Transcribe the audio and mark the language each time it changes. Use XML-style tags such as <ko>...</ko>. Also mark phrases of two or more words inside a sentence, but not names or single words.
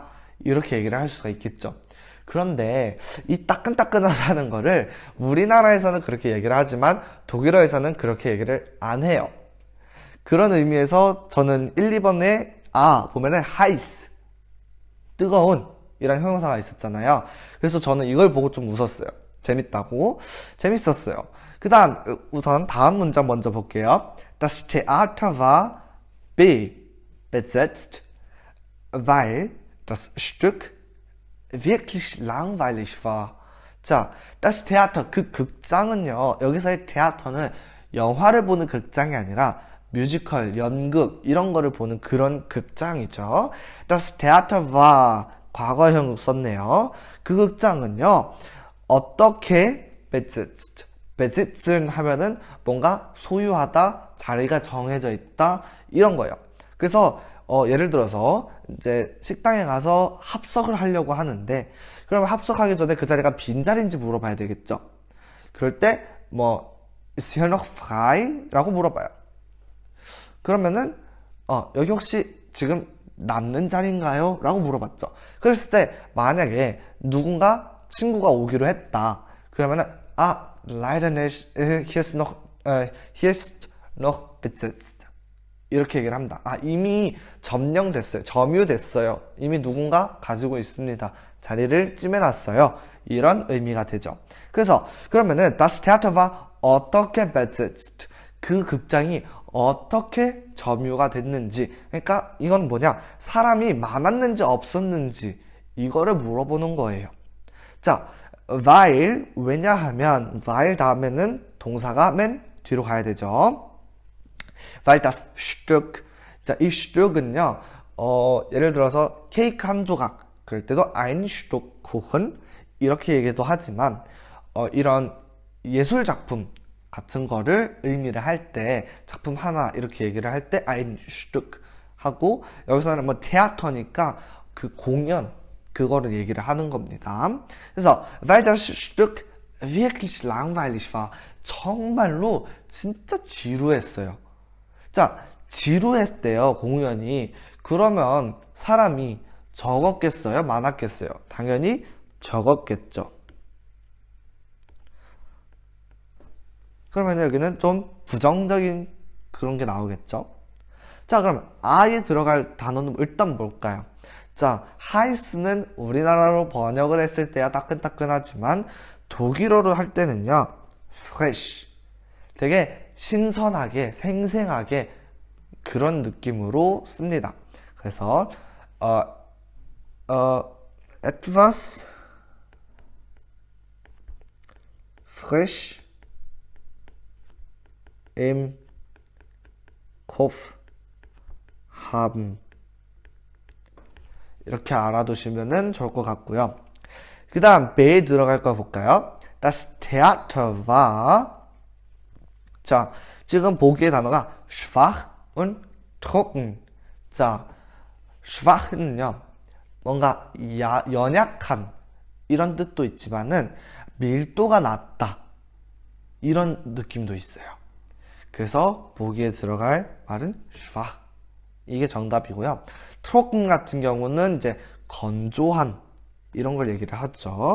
<ko>이렇게 얘기를 할 수가 있겠죠. 그런데 이 따끈따끈하다는 거를 우리나라에서는 그렇게 얘기를 하지만 독일어에서는 그렇게 얘기를 안 해요. 그런 의미에서 저는 1, 2번에 보면은 heiß, 뜨거운 이란 형용사가 있었잖아요. 그래서 저는 이걸 보고 좀 웃었어요. 재밌다고. 재밌었어요. 그 다음, 우선 다음 문장 먼저 볼게요.</ko> <de>Das Theater war besetzt, weil das Stück wirklich langweilig war. 자, das Theater,</de> <ko>그 극장은요, 여기서의 Theater는 영화를 보는 극장이 아니라 뮤지컬, 연극 이런 거를 보는 그런 극장이죠.</ko> <de>Das Theater war,</de> <ko>과거형 썼네요. 그 극장은요, 어떻게</ko> <de>besitzt, besitzen</de> <ko>하면은 뭔가 소유하다, 자리가 정해져 있다 이런 거예요. 그래서 예를 들어서 이제 식당에 가서 합석을 하려고 하는데, 그러면 합석하기 전에 그 자리가 빈자리인지 물어봐야 되겠죠.</ko> <de>그럴 때 ist hier noch frei?</de> <ko>라고 물어봐요. 그러면은 여기 혹시 지금 남는 자리인가요? 라고 물어봤죠. 그랬을 때 만약에 누군가 친구가 오기로 했다.</ko> <de>그러면은 leider nicht, hier ist noch besetzt.</de> <ko>이렇게 얘기를 합니다. 이미 점령됐어요. 점유됐어요. 이미 누군가 가지고 있습니다. 자리를 찜해놨어요. 이런 의미가 되죠. 그래서 그러면은</ko> <de>das Theater war</de> <ko>어떻게 besetzt? 그 극장이 어떻게 점유가 됐는지, 그러니까 이건 뭐냐, 사람이 많았는지 없었는지 이거를 물어보는 거예요. 자, weil, 왜냐하면 weil 다음에는 동사가 맨 뒤로 가야 되죠.</ko> <de>weil das Stück,</de> <ko>자, 이 Stück은요, 예를 들어서 케이크 한 조각 그럴 때도</ko> <de>ein Stück Kuchen</de> <ko>이렇게 얘기도 하지만 이런 예술 작품 같은 거를 의미를 할 때, 작품 하나 이렇게 얘기를 할 때</ko> <de>ein Stück</de> <ko>하고, 여기서는 theater니까 그 공연, 그거를 얘기를 하는 겁니다.</ko> <de>그래서 weil das Stück wirklich langweilig war,</de> <ko>정말로 진짜 지루했어요. 자, 지루했대요, 공연이. 그러면 사람이 적었겠어요? 많았겠어요? 당연히 적었겠죠. 그러면 여기는 좀 부정적인 그런 게 나오겠죠. 자, 그러면 I에 들어갈 단어는 일단 뭘까요? 자, heiß는 우리나라로 번역을 했을 때야 따끈따끈하지만 독일어로 할 때는요, fresh, 되게 신선하게, 생생하게 그런 느낌으로 씁니다.</ko> <de>그래서 etwas frisch im Kopf haben.</de> <ko>이렇게 알아두시면 좋을 것 같고요. 그 다음 배에 들어갈 거 볼까요?</ko> <de>Das Theater war.</de> <ko>자, 지금 보기의 단어가</ko> <de>schwach und trocken.</de> <ko>자, schwach는요, 뭔가 연약한 이런 뜻도 있지만은 밀도가 낮다 이런 느낌도 있어요. 그래서 보기에 들어갈 말은 schwach. 이게 정답이고요. trocken 같은 경우는 이제 건조한 이런 걸 얘기를 하죠.</ko>